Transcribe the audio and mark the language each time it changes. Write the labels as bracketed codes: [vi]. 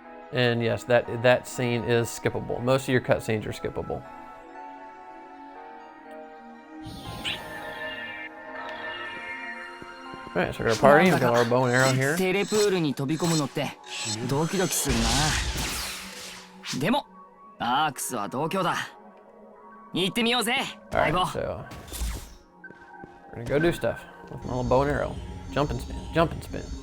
[en] And yes, that scene is skippable. Most of your cutscenes are skippable. Alright, so we're gonna party. We've got our bow and arrow here. [ja] テレプールに飛び込むのってドキドキするな。でもアークスは同郷だ。行ってみようぜ。相棒。 [en] Alright, so we're gonna go do stuff with my little bow and arrow. Jump and spin, jump and spin.